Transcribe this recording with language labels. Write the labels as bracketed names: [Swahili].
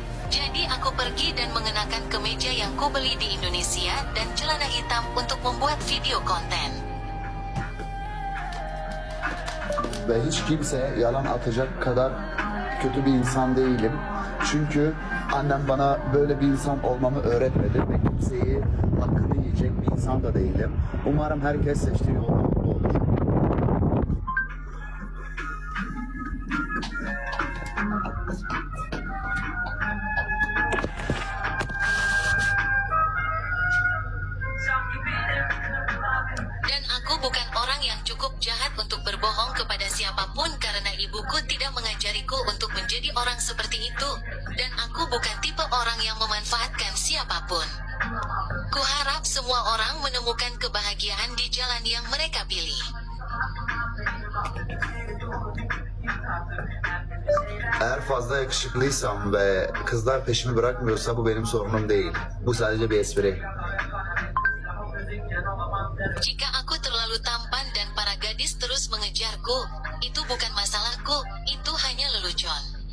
[Indonesian] Jadi aku pergi dan mengenakan kemeja yang kubeli di Indonesia dan celana hitam untuk membuat video konten. [Turkish] Ve hiç kimseye yalan atacak kadar kötü bir insan değilim. Çünkü annem bana böyle bir insan olmamı öğretmedi ve kimseyi hakkını yiyecek bir insan da değilim. Umarım herkes seçtiği yolda mutlu olur. [Indonesian] Dan aku bukan orang yang cukup jahat untuk berbohong kepada siapapun karena ibuku tidak mengajariku untuk menjadi orang seperti itu. Dan aku bukan tipe orang yang memanfaatkan siapapun. Kuharap semua orang menemukan kebahagiaan di jalan yang mereka pilih. [Turkish] Eğer fazla yakışıklıysam ve kızlar peşimi bırakmıyorsa bu benim sorunum değil. Bu sadece bir espri. [Indonesian] Jika aku terlalu tampan dan para gadis terus mengejarku, itu bukan masalahku, itu hanya lelucon.